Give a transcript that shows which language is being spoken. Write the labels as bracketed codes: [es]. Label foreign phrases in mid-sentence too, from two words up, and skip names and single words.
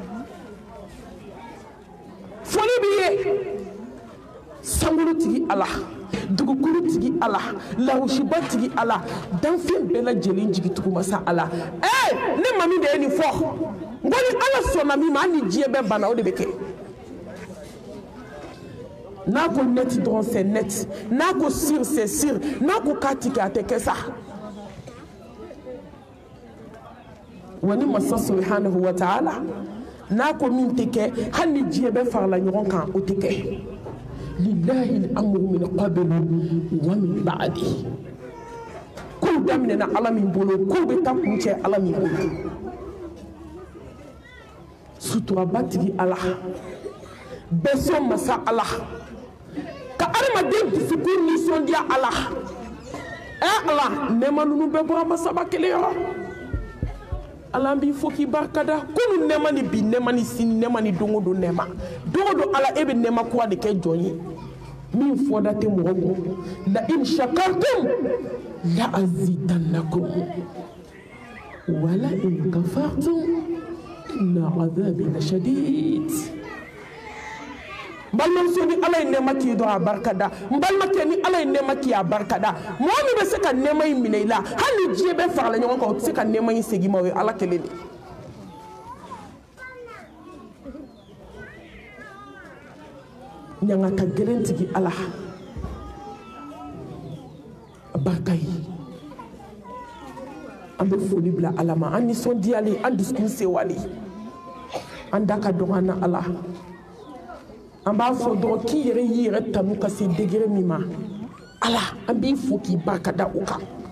[bm] foli b'i ye sankolo tigi ala dugukolo tigi ala lahushiba tigi ala danfɛn bɛɛ lajɛlen jigitugu masa ala ne mami de ye nin fɔ n ko ni ala sɔnna min ma hali ni diɲɛ bɛɛ banna o de bɛ kɛ n'a ko net dɔrɔn [fr] c'est net [bm] n'a ko sur [fr] c'est sur [bm] n'a ko k'a ti kɛ a tɛ kɛ sa wa ni masa [ar] سبحانه وتعالى [bm] n'a ko min tɛ kɛ hali ni diɲɛ bɛɛ farala ɲɔgɔn kan o tɛ kɛ [ar] لله الأمر من قبل ومن بعد [bm] kow daminɛna ala min bolo kow bɛ taa kuncɛ ala min bolo suturaba tigi ala bɛɛ sɔn masa ala ka adamaden dusukun nisɔndiya ala ala nɛɛma ninnu bɛɛ bɔra masaba kelen yɔrɔ ala an b'i fo k'i barikada kunu nɛɛma ni bi nɛɛma ni sini nɛɛma ni don o don nɛɛma don o don ala e bɛ nɛɛma kura de kɛ jɔn ye min fɔda tɛ mɔgɔ kun la [ar] لئن شكرتم لأزيدنكم ولئن كفرتم إن عذابي لشديد [bm] balimamuso ni ala ye nɛɛma k'i dɔrɔn a barikada n balimakɛ ni ala ye nɛɛma k'i a barikada mɔgɔ min bɛ se ka nɛɛma in minɛ i la hali ni diɲɛ bɛɛ farala ɲɔgɔn kan o tɛ se ka nɛɛma in segin ma o ye ala kelen de ɲangata gɛlɛn tigi ala a barika ye an bɛ foli bila ala ma an nisɔndiyalen an dusukun sewalen an da ka dɔgɔ an na ala an b'a fɔ dɔrɔn k'i yɛrɛ y'i yɛrɛ tanu ka se degré min ma ala an b'i fo k'i barikada o kan